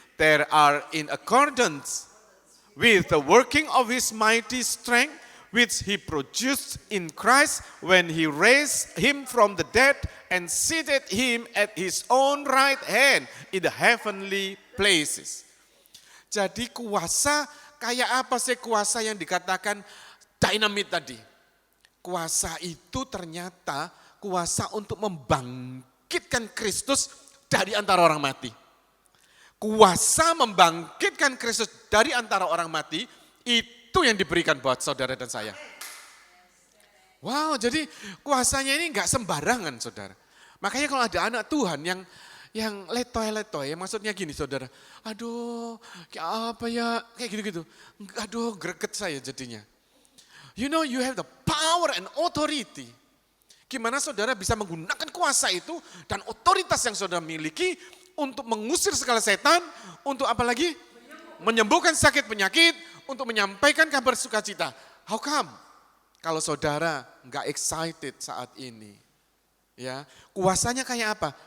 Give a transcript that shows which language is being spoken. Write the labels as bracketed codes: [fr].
[en] There are in accordance with the working of his mighty strength, which he produced in Christ when he raised him from the dead and seated him at his own right hand in the heavenly places. [id] Jadi kuasa, kayak apa sih kuasa yang dikatakan dynamit tadi? Kuasa itu ternyata kuasa untuk membangkitkan Kristus dari antara orang mati. Kuasa membangkitkan Kristus dari antara orang mati, itu yang diberikan buat saudara dan saya. Wow, jadi kuasanya ini enggak sembarangan saudara. Makanya kalau ada anak Tuhan yang letoy-letoy, maksudnya gini saudara, aduh kayak apa ya, kayak gitu-gitu. Aduh greget saya jadinya. [en] You know you have the power and authority. [id] Gimana saudara bisa menggunakan kuasa itu dan otoritas yang saudara miliki untuk mengusir segala setan, untuk apa lagi? Menyembuhkan sakit penyakit, untuk menyampaikan kabar sukacita. [en] How come? [id] Kalau saudara nggak excited saat ini, ya kuasanya kayak apa?